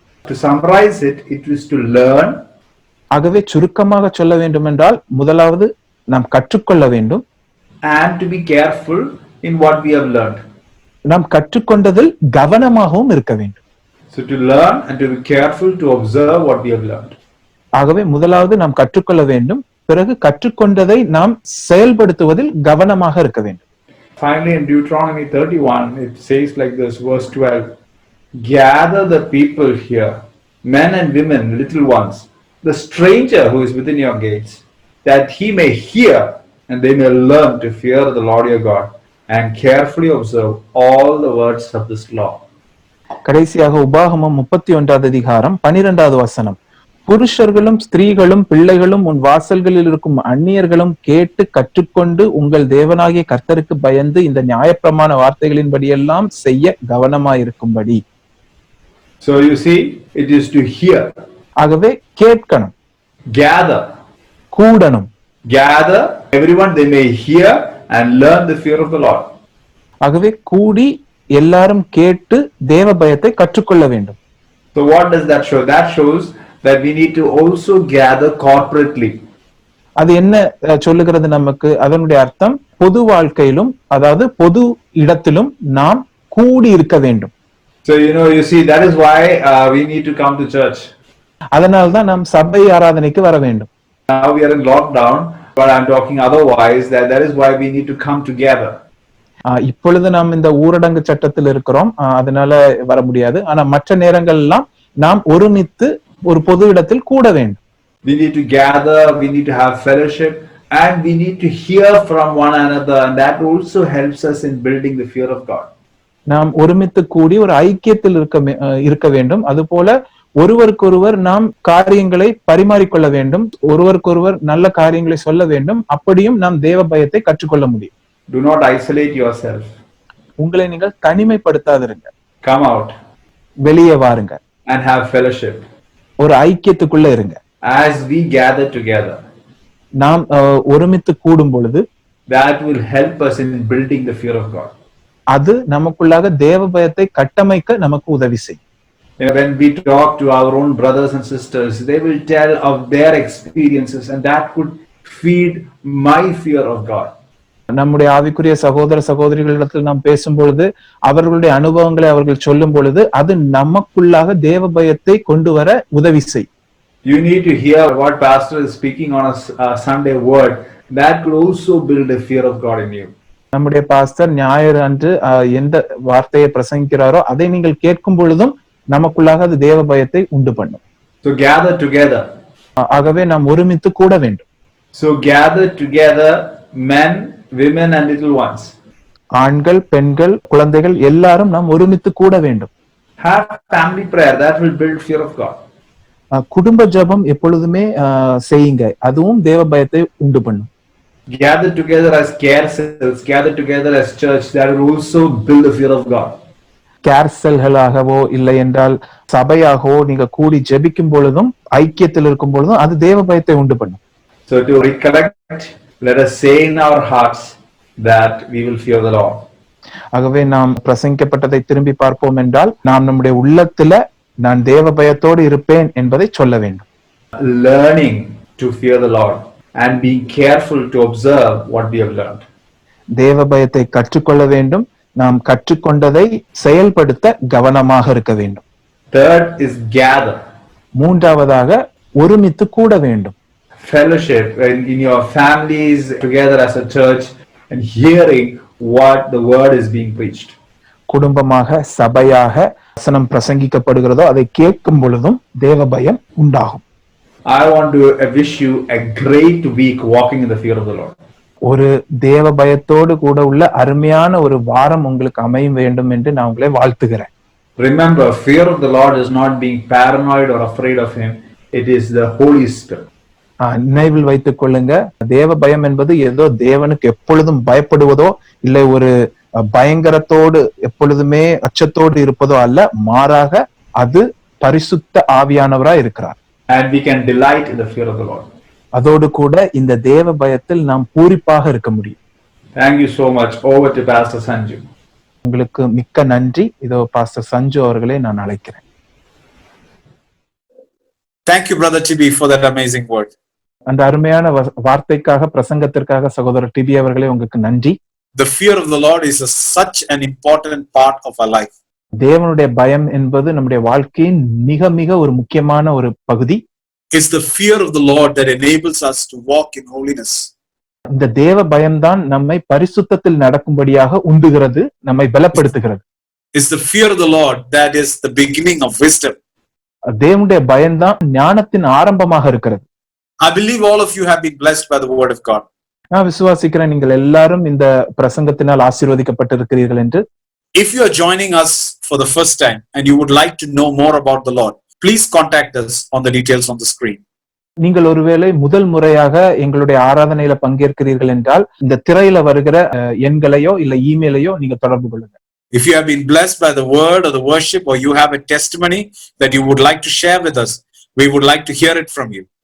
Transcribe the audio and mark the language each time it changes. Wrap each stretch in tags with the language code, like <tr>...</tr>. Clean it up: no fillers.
<en>To summarize it, it is to learn.</en> <ta>ஆகவே சுருக்கமாக சொல்ல வேண்டும் என்றால் முதலாவது நாம் கற்றுக்கொள்ள வேண்டும்.</ta> <en>And to be careful in what we have learned.</en> <ta>நாம் கற்றுக்கொண்டதில் கவனமாகவும் இருக்க வேண்டும்.</ta> <en>So to learn and to be careful to observe what we have learned.</en> <ta>ஆகவே முதலாவது நாம் கற்றுக்கொள்ள வேண்டும், பிறகு கற்றுக்கொண்டதை நாம் செயல்படுத்துவதில் கவனமாக இருக்க வேண்டும்.</ta> <en>Finally, in Deuteronomy 31, it says like this, verse 12, gather the people here, men and women, little ones, the stranger who is within your gates, that he may hear and they may learn to fear the Lord your God and carefully observe all the words of this law.</en> <ta>கடைசியாக உபாகமம் 31வது அதிகாரம் 12வது வசனம். புருஷர்களும் ஸ்திரீகளும் பிள்ளைகளும் உன் வாசல்களில் இருக்கும் அந்நியர்களும் கேட்டு கற்றுக்கொண்டு உங்கள் தேவனாகிய கர்த்தருக்கு பயந்து இந்த நியாயப்பிரமாண வார்த்தைகளின்படியெல்லாம் செய்ய கவனமாயிருக்கும்படி.</ta> <en>So you see, it is to hear.</en> <ta>ஆகவே கேட்கணும்.</ta> <en>Gather.</en> <ta>கூடணும்.</ta> <en>Gather, everyone they may hear and learn the fear of the Lord.</en> <ta>ஆகவே கூடி எல்லாரும் கேட்டு தேவ பயத்தை கற்றுக்கொள்ள வேண்டும்.</ta> <en>So what does that show? That shows that we need to also gather corporately.</en> <ta>அது என்ன சொல்லுகிறது நமக்கு? அதனுடைய அர்த்தம் பொது வாழ்க்கையிலும் அதாவது பொது இடத்திலும் நாம் கூடி இருக்க வேண்டும்.</ta> <en>So you see, that is why we need to come to church.</en> <ta>அதனால்தான் நாம் சபை ஆராதனைக்கு வர வேண்டும்.</ta> <en>Now we are in lockdown, but I'm talking otherwise, that is why we need to come together.</en> <ta>இப்பொழுது நாம் இந்த ஊரடங்கு சட்டத்தில் இருக்கிறோம், அதனால வர முடியாது. ஆனா மற்ற நேரங்கள் எல்லாம் நாம் ஒருமித்து ஒரு பொது இடத்தில் கூட வேண்டும்.</ta> <en>We need to gather, we need to have fellowship, and we need to hear from one another, and that also helps us in building the fear of God.</en> <ta>நாம் ஒருமித்து கூடி ஒரு ஐக்கியத்தில் இருக்க வேண்டும். அதுபோல ஒருவருக்கொருவர் நாம் காரியங்களை பரிமாறிக்கொள்ள வேண்டும், ஒருவருக்கொருவர் நல்ல காரியங்களை சொல்ல வேண்டும். அப்படியும் நாம் தேவ பயத்தை கற்றுக்கொள்ள முடியும்.</ta> <en>Do not isolate yourself.</en> <ta>உங்களை நீங்கள் தனிமைப்படுத்தாதிருங்க.</ta> <en>Come out.</en> <ta>வெளியே வாருங்க.</ta> <en>And have fellowship.</en> <ta>ஒரு ஐக்கியத்துக்குள்ள இருங்க.</ta> <en>As we gather together.</en> <ta>நாம் ஒருமித்து கூடும் பொழுது</ta> <en>that will help us in building the fear of God.</en> <ta>அது நமக்குள்ளாக தேவ பயத்தை கட்டமைக்க நமக்கு உதவி செய்யும்.</ta> <en>When we talk to our own brothers and sisters, they will tell of their experiences, and that could feed my fear of God.</en> <ta>நம்முடைய ஆவிக்குரிய சகோதர சகோதரிகளிடத்தில் நாம் பேசும் பொழுது அவர்களுடைய அனுபவங்களை அவர்கள் சொல்லும் பொழுது அது நமக்குள்ளாக தேவ பயத்தை கொண்டு வர உதவி செய்யும்.</ta> <en>You need to hear what pastor is speaking on a Sunday word. That could also build a fear of God in you.</en> <ta>நம்முடைய பாஸ்டர் ஞாயிறு அன்று எந்த வார்த்தையை பிரசங்கிக்கிறாரோ அதை நீங்கள் கேட்கும் பொழுதும் நமக்குள்ளாக அது தேவ பயத்தை உண்டு பண்ணும்.</ta> <en>So gather together.</en> <ta>ஆகவே நாம் ஒருமித்து கூட வேண்டும்.</ta> <en>So gather together, men, women and little ones.</en> <ta>ஆண்கள், பெண்கள், குழந்தைகள் எல்லாரும் நாம் ஒருமித்து கூட வேண்டும்.</ta> <en>Have family prayer, that will build fear of God.</en> <ta>குடும்ப ஜெபம் எப்பொழுதுமே செய்யுங்க, அதுவும் தேவ பயத்தை உண்டு பண்ணும்.</ta> <en>Gather together as care cells, gather together as church, that will also build the fear of God.</en> <ta>Care செல்களாகவோ இல்லை என்றால் சபையாகவோ நீங்க கூடி ஜெபிக்கும் பொழுதும் ஐக்கியத்தில் இருக்கும் பொழுதும் அது தேவ பயத்தை உண்டு பண்ணும்.</ta> <en>So to recollect, let us say in our hearts that we will fear the Lord.</en> <ta>ஆகவே நாம் பிரசங்கிக்கப்பட்டதை திரும்பி பார்ப்போம் என்றால் நாம் நம்முடைய உள்ளத்துல நான் தேவ பயத்தோடு இருப்பேன் என்பதை சொல்ல வேண்டும்.</ta> <en>Learning to fear the Lord and being careful to observe what we have learned.</en> <ta>தேவ பயத்தை கற்றுக்கொள்ள வேண்டும், நாம் கற்றுக்கொண்டதை செயல்படுத்த கவனமாக இருக்க வேண்டும்.</ta> <en>Third is gather.</en> <ta>மூன்றாவதாக ஒருமித்து கூட வேண்டும்.</ta> <en>Fellowship in your families together as a church and hearing what the word is being preached.</en> <ta>குடும்பமாக சபையாக வசனம் பிரசங்கிக்கப்படுகிறதோ அதை கேட்கும் பொழுதும் தேவ பயம் உண்டாகும்.</ta> <en>I want to wish you a great week walking in the fear of the Lord.</en> <ta>ஒரு தேவ பயத்தோடு கூட உள்ள அருமையான ஒரு வாரம் உங்களுக்கு அமைய வேண்டும் என்று நான் உங்களை வாழ்த்துகிறேன்.</ta> <en>Remember, fear of the Lord is not being paranoid or afraid of him. It is the Holy Spirit.</en> <ta>நினைவில் வைத்துக் கொள்ளுங்க, தேவ பயம் என்பது ஏதோ தேவனுக்கு எப்பொழுதும் பயப்படுவதோ இல்லை ஒரு பயங்கரத்தோடு எப்பொழுதுமே அச்சத்தோடு இருப்பதோ அல்ல, மாறாக அது பரிசுத்த ஆவியானவராய் இருக்கிறார்.</ta> <en>And we can delight in the fear of the Lord.</en> <ta>அதோடு கூட இந்த தேவ பயத்தில் நாம் பூரிப்பாக இருக்க முடியும்.</ta> <en>Thank you so much. Over to Pastor Sanju.</en> <ta>உங்களுக்கு மிக்க நன்றி. இதோ பாஸ்டர் சஞ்சு அவர்களை நான் அழைக்கிறேன்.</ta> <en>Thank you, Brother Tibi, for that amazing word.</en> <ta>அந்த அருமையான வார்த்தைக்காக பிரசங்கத்திற்காக சகோதரர் டிபி அவர்களே உங்களுக்கு நன்றி.</ta> <en>The fear of the Lord is such an important part of our life.</en> <ta>தேவனுடைய பயம் என்பது நம்முடைய வாழ்க்கையின் மிக மிக ஒரு முக்கியமான ஒரு பகுதி.</ta> <en>It's the fear of the Lord that enables us to walk in holiness.</en> <ta>இந்த தேவ பயம்தான் நம்மை பரிசுத்தத்தில் நடக்கும்படியாக உந்துகிறது, நம்மை பலப்படுத்துகிறது.</ta> <en>It's the fear of the Lord that is the beginning of wisdom.</en> <ta>தேவனுடைய பயம்தான் ஞானத்தின் ஆரம்பமாக இருக்கிறது.</ta> <en>I believe all of you have been blessed by the word of God.</en> <ta>நான் விசுவாசிக்கிறேன் நீங்கள் எல்லாரும் இந்த பிரசங்கத்தினால் ஆசீர்வதிக்கப்பட்டிருக்கிறீர்கள் என்று.</ta> <en>If you are joining us for the first time and you would like to know more about the Lord, please contact us on the details on the screen.</en> <ta>நீங்கள் ஒருவேளை முதல் முறையாக எங்களுடைய ஆராதனையில பங்கேற்கிறீர்கள் என்றால் இந்த திரையில வருகிற எண்களையோ இல்ல இமெயிலையோ நீங்க தொடர்பு கொள்ளுங்க.</ta> <en>If you have been blessed by the word or the worship, or you have a testimony that you would like to share with us, we would like to hear it from you.</en>